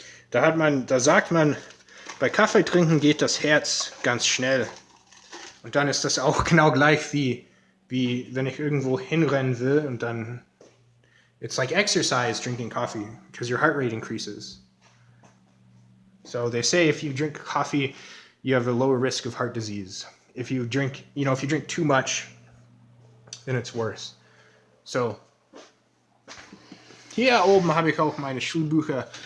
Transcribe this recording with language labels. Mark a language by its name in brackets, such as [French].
[German] Da sagt man, bei Kaffee trinken geht das Herz ganz schnell. Und dann ist das auch genau gleich wie wenn ich irgendwo hinrennen will und dann [English] it's like exercise drinking coffee because your heart rate increases. So they say if you drink coffee, you have a lower risk of heart disease. If you drink too much, then it's worse. [German] So hier oben habe ich auch meine Schulbücher.